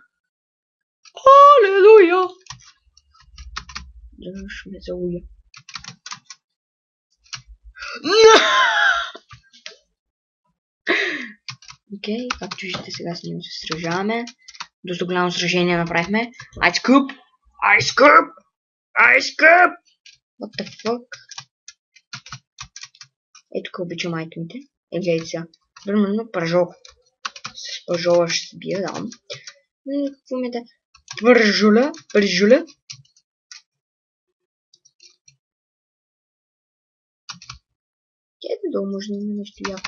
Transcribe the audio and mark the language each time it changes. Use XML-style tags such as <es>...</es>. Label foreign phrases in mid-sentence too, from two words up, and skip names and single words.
<bg>Алелуя! Дръж ме за уя. Окей, както виждате, сега с ним се сражаваме. Доста голямо сражение направихме. Ice Cube! Ice Cube! Ice Cube!</bg> <en>What the fuck?</en> <bg>Ето тук обичам айтемите. Гледайте сега. Примерно пържол. С пържола ще се бия, да. Какво ми да? Пържоля. Къде долу може да има нещо яко?</bg>